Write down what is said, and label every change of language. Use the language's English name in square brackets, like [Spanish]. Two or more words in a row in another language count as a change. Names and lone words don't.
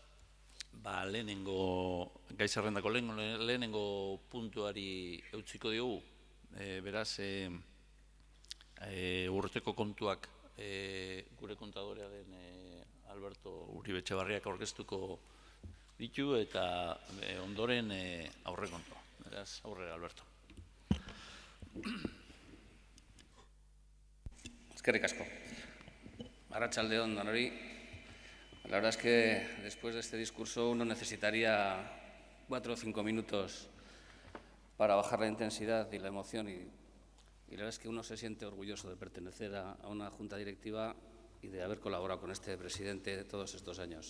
[Basque] gai zerrendako lehenengo puntuari eutziko diogu, beraz, urteko kontuak gure kontadorea den Alberto Uribe Etxebarriak aurkeztuko ditu eta ondoren aurrekontua. Beraz, aurrera, Alberto. Eskerrik asko. Arratsalde on danori. [Spanish] La verdad es que después de este discurso uno necesitaría 4 o 5 minutos para bajar la intensidad y la emoción y la verdad es que uno se siente orgulloso de pertenecer a una junta directiva y de haber colaborado con este presidente todos estos años.